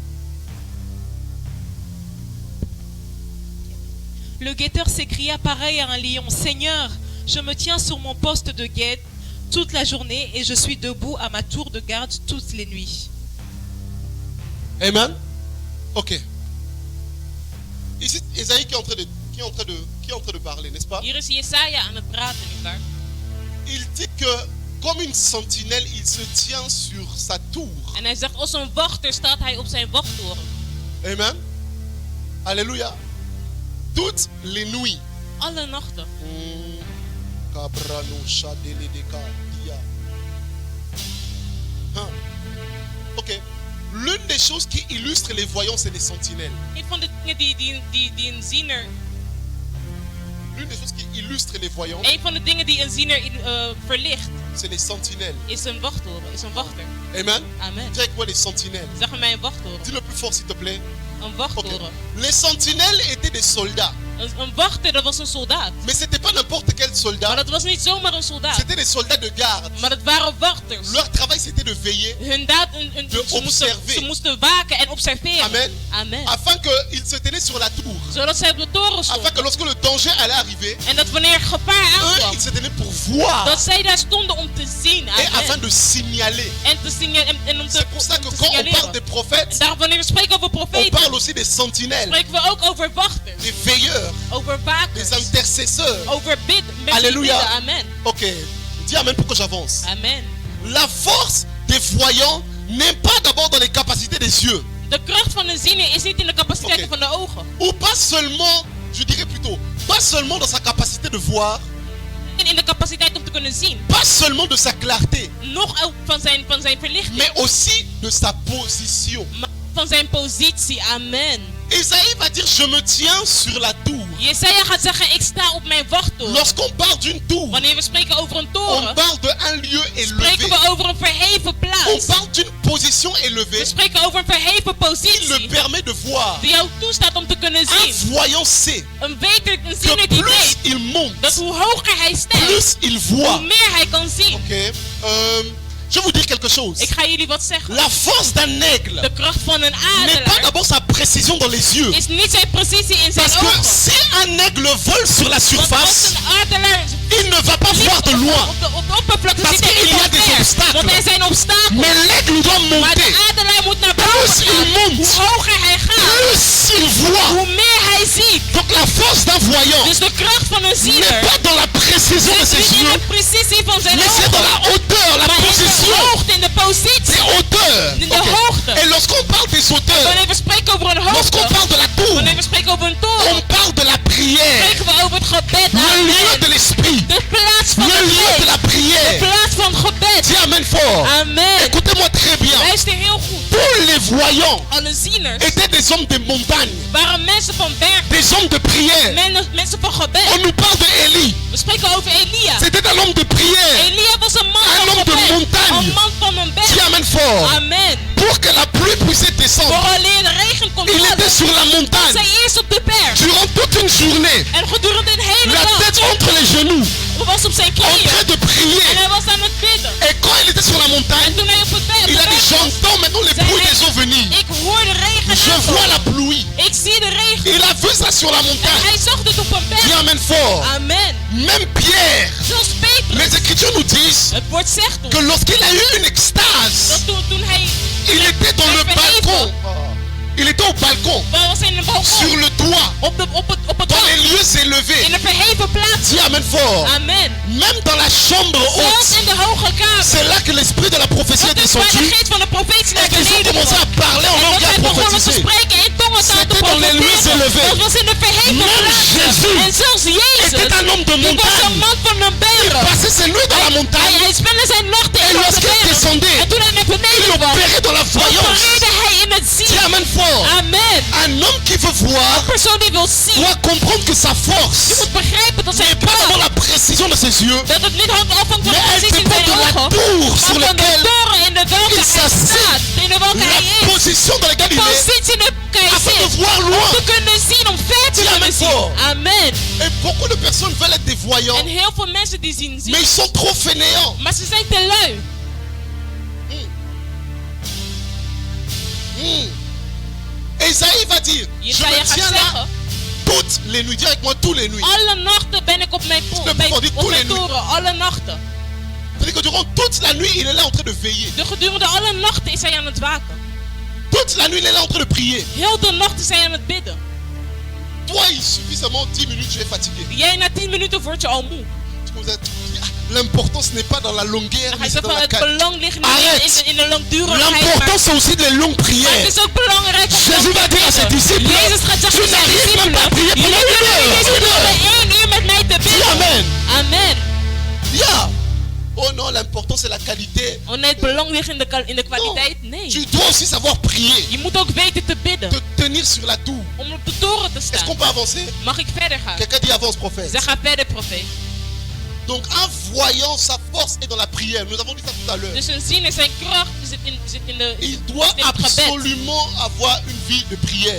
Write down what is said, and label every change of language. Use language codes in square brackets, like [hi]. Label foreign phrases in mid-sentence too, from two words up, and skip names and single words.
[fr] Le guetteur s'écria pareil à un lion, Seigneur, je me tiens sur mon poste de guette toute la journée et je suis debout à ma tour de garde toutes les nuits. Amen. Ok. Ici, Ésaïe qui est en train de parler, n'est-ce pas? [nl] Hier is Jesaja aan het praten, nietwaar? [fr] Il dit que comme une sentinelle, il se tient sur sa tour. [nl] En hij zegt, als een wachter staat hij op zijn wachttoren. [fr] Amen. Alléluia. Toutes les nuits. [nl] Alle nachten. Cabrano, Chadele de Dia. Ok. [fr] L'une des choses qui illustre les voyants, c'est les sentinelles. [nl] Een van de dingen die een ziener... [fr] L'une des choses qui illustre les voyants, [nl] Een van de dingen die een ziener verlicht, [fr] c'est les sentinelles. [nl] is een wachttoren, is een wachter. Amen. Amen. [fr] Dis avec moi les sentinelles. [nl] Zeg mij een wachttoren. [fr] Dis le plus fort s'il te plaît. [nl] Een Ok. wachttoren. [fr] Les sentinelles étaient des soldats. [nl] Een wachter, dat was een soldaat. [fr] Mais c'était pas n'importe quel [nl] Maar [fr] soldat. [nl] dat was niet zomaar een soldaat. [fr] C'était des soldats de garde. [nl] Maar dat waren wachters. [fr] Leur travail c'était de veiller. [nl] Ze moesten waken en observeren. Amen. Amen. [fr] Afin qu'ils se tenaient sur la tour. [nl] Zodat zij op de toren [fr] Afin [nl] stonden. [fr] que lorsque le danger allait arriver, [nl] En dat wanneer gevaar [fr] eux, [nl] aankwam, [fr] ils se tenaient pour voir. [nl] dat zij daar stonden om te zien. [fr] Et afin Amen. de signaler. [nl] En te signaleren. En om te [fr] C'est pour ça que quand on parle [nl] signaleren. [fr] des prophètes, [nl] Daarom wanneer we spreken over [fr] on [nl] profeten, [fr] parle aussi des sentinelles, [nl] spreken we ook over wachters. [fr] des veilleurs, [nl] Over [fr] des [nl] wakers. [fr] intercesseurs. [nl] Over bidden. Mensen die [fr] Alléluia. [nl] bidden. Amen. [fr] Ok, dis amen pour que j'avance. Amen. La force des voyants n'est pas d'abord dans les capacités des yeux. [nl] De kracht van een ziener is niet in de capaciteiten Oké. van de ogen. [fr] Ou pas seulement, je dirais plutôt, pas seulement dans sa capacité de voir, [nl] En in de capaciteit om te kunnen zien. [fr] pas seulement de sa clarté, [nl] Nog ook van zijn verlichting. [fr] mais aussi de sa position. [nl] Maar van zijn positie. Amen. [fr] Esaïe va dire, je me tiens sur la tour. [nl] Jesaja gaat zeggen, ik sta op mijn wachttoren. [fr] Lorsqu'on parle d'une tour, [nl] Wanneer we spreken over een [fr] on [nl] toren, [fr] parle d'un lieu [nl] spreken [fr] élevé. [nl] we over een verheven [fr] On [nl] plaats. [fr] parle d'une position [nl] We [fr] élevée [nl] spreken over een verheven [fr] qui le [nl] positie. [fr] permet de voir. [nl] Die jou toestaat om te kunnen [fr] Un [nl] zien. [fr] voyant sait [nl] Een [fr] que [nl] ziener die [fr] plus [nl] weet [fr] il monte, [nl] dat hoe hoger hij stijgt, [fr] plus il [nl] hoe [fr] voit. [nl] meer hij kan zien. Ok. [fr] Je vais vous dire quelque chose. [nl] Ik ga jullie wat zeggen. [fr] La force d'un aigle [nl] De kracht van een [fr] n'est pas [nl] adelaar [fr] d'abord sa précision dans les yeux. [nl] is niet zijn precisie in zijn [fr] Parce que [nl] ogen. [fr] si un aigle vole sur la [nl] Want als [fr] surface, [nl] een adelaar [fr] il ne va pas voir de loin. [nl] op de oppervlakte [fr] Parce [nl] zit hij [fr] qu'il y a [nl] niet [fr] des [nl] ver. [fr] obstacles. [nl] Want er zijn obstakels. [fr] Mais l'aigle doit [nl] Maar [fr] monter. [nl] de adelaar moet naar [fr] Plus [nl] boven [fr] il [nl] gaan. [fr] monte, [nl] Hoe hoger hij gaat, [fr] plus il voit. [nl] hoe meer hij ziet. [fr] Donc la force d'un voyant [nl] Dus de kracht van een [fr] n'est [nl] ziener [fr] pas dans la précision de [nl] zit [fr] ses [nl] niet in [fr] yeux, [nl] de precisie van zijn [fr] mais c'est dans [nl] ogen, [fr] la hauteur, la [nl] maar in de [fr] position. [nl] hoogte, in de positie. [fr] C'est hauteur. [nl] In de Ok. hoogte. [fr] Et lorsqu'on parle des hauteurs, [nl] Wanneer we spreken over een [fr] lorsqu'on [nl] hoogte, [fr] parle de la tour, [nl] wanneer we spreken over een toren, [fr] on parle de la prière, [nl] spreken we over het gebed. [fr] le lieu de Amen. l'esprit, [nl] De plaats van [fr] le [nl] het [fr] lieu de [nl] gebed. [fr] la [nl] De [fr] prière. [nl] plaats van gebed. [fr] Dis amen fort. Amen. Écoutez-moi très bien. [nl] Luister heel goed. [fr] Tous les voyants [nl] Alle zieners [fr] étaient des hommes de montagne, [nl] waren mensen van berg, [fr] des hommes de prière. [nl] mensen van gebed. [fr] On nous parle d'Élie. [nl] We spreken over Elia. [fr] C'était un homme de prière. [nl] Elia was een man [fr] Un [nl] van [fr] homme de [nl] gebed. [fr] montagne. [nl] Een man van een [fr] Dis [nl] berg. [fr] amen fort. Amen. Pour que la pluie puisse descendre, [nl] Vooraleer de regen kon [fr] il était [nl] vallen, [fr] sur la montagne [nl] zij eerst op de berg. [fr] durant toute une journée, [nl] En gedurende een hele [fr] la [nl] dag [fr] tête entre les genoux, [nl] was op zijn [fr] en [nl] knieën. [fr] train de [nl] En [fr] prier. [nl] hij was aan het bidden. [fr] Et quand il était sur la [nl] En [fr] montagne, [nl] toen hij op het berg [fr] il a dit, [nl] was, [fr] j'entends maintenant les bruits des eaux venir. [nl] ik hoor de regen [fr] Je vois la [nl] aankomen. [fr] pluie. [nl] Ik zie de regen. [fr] Il a vu ça sur la [nl] En [fr] montagne. [nl] hij zag het op een [fr] Dis [nl] berg. [fr] amen fort. Amen. Même Pierre, [nl] Zoals Petrus. [fr] les Écritures nous disent [nl] Het woord zegt [fr] que [nl] ons [fr] lorsqu'il a eu une extase, [nl] dat toen hij [fr] il était dans le balcon. Il était au balcon, [nl] was in een balkon, [fr] sur le toit, [nl] op het [fr] dans [nl] dak, [fr] les lieux élevés. [nl] in een verheven plaats. [fr] Dis amen fort. Amen. Même dans la chambre [nl] Zelfs [fr] haute, [nl] in de hoge kamer. [fr] c'est là que l'esprit de la prophétie est [nl] Dat is waar de [fr] descendu [nl] geest van de profetie naar [fr] et qu'ils ont [nl] beneden [fr] commencé [nl] kwam. [fr] à parler en [nl] En [fr] langue [nl] dat [fr] et à [nl] hij begonnen te [fr] prophétiser. [nl] spreken in tongentaal te [fr] C'était dans les lieux [nl] profeteren. [fr] élevés. [nl] Dat was in de verheven [fr] Même [nl] plaats. [fr] Jésus [nl] En zelfs Jezus, [fr] était un homme de [nl] die was [fr] montagne. [nl] een man van een [fr] Il [nl] berg. [fr] passait ses nuits dans la montagne. [nl] Hij spende zijn nachten [fr] Et [nl] in de [fr] lorsqu'il [nl] berg. [fr] descendait, [nl] En toen hij naar [fr] il [nl] beneden kwam, [fr] opérait dans la voyance. [nl] opereerde hij in het [fr] Dis [nl] zien. [fr] amen fort. Amen. Un homme qui veut voir [nl] Een persoon die wil zien, [fr] doit comprendre que sa [nl] je [fr] force [nl] moet begrijpen dat zijn [fr] n'est pas dans [nl] kracht, [fr] la précision de ses yeux, [nl] dat het niet afhangt van de [fr] mais elle [nl] positie in [fr] dépend [nl] zijn [fr] de la [nl] ogen, [fr] tour [nl] maar [fr] sur [nl] van de [fr] laquelle [nl] toren in de welke [fr] il [nl] hij [fr] s'assied. [nl] staat, in de welke hij [fr] la [nl] is. [fr] position dans laquelle il est, [nl] Positie in de hij [fr] afin de [nl] zit, [fr] voir [nl] om [fr] loin. [nl] te kunnen zien, om ver te [fr] Dis [nl] kunnen [fr] amen [nl] zien. [fr] fort. Amen. Et beaucoup de personnes veulent être des voyants, [nl] En heel veel mensen die zien [fr] mais [nl] zien, [fr] ils sont trop fainéants. [nl] maar ze zijn te lui. [fr] Esaïe va dire, je [nl] Jesaja [fr] me [nl] gaat [fr] tiens là [nl] zeggen, [fr] toutes les nuits. Dis avec moi tous les nuits. [nl] alle nachten ben ik op mijn, [fr] peux pas dire tous les nuits. [nl] toren, alle nachten. [fr] C'est-à-dire que durant toute la nuit, il est là en train de veiller. [nl] De gedurende alle nachten is hij aan het waken. [fr] Toute la nuit, il est là en train de prier. [nl] Heel de nacht is hij aan het bidden. [fr] Toi, il suffit seulement 10 minutes, tu es fatigué. [nl] Jij na 10 minuten word je al moe. [fr] Tu commences à te dire, ah, L'importance n'est pas dans la longueur, [nl] Dan ga [fr] mais [nl] je [fr] c'est [nl] zeggen [fr] dans [nl] van [fr] la [nl] het [fr] qualité. [nl] belang ligt niet [fr] Arrête. [nl] in de langdurigheid, maar [fr] L'important, c'est aussi les longues [nl] het [fr] prières. [nl] is ook belangrijk om [fr] Jésus [nl] lang [fr] va [nl] te [fr] dire à ses [nl] bidden. [fr] disciples, [nl] Jezus gaat zeggen [fr] tu [nl] tegen zijn [fr] n'arrives même pas à prier [nl] discipelen, [fr] pendant [nl] jullie [fr] une [nl] kunnen niet [fr] heure. [nl] eens door 1 uur met mij te [fr] Dis [nl] bidden. [fr] amen. Amen. Yeah. Oh non, l'important c'est la qualité. [nl] Oh nee, het belang ligt in de kwaliteit. [fr] Tu [nl] Nee. [fr] dois aussi savoir prier. [nl] Je moet ook weten te bidden. [fr] Te tenir sur la tour. [nl] Om op de toren te [fr] Est-ce qu'on [nl] staan. [fr] peut avancer? [nl] Mag ik verder gaan? [fr] Quelqu'un dit avance, prophète. [nl] Zeg, ga verder, profeet. [fr] Donc en voyant sa force est dans la prière. Nous avons dit ça tout à l'heure. [nl] Dus een zin in zijn kracht zit in de... [fr] Il doit [nl] in het gebed. [fr] absolument avoir une vie de prière.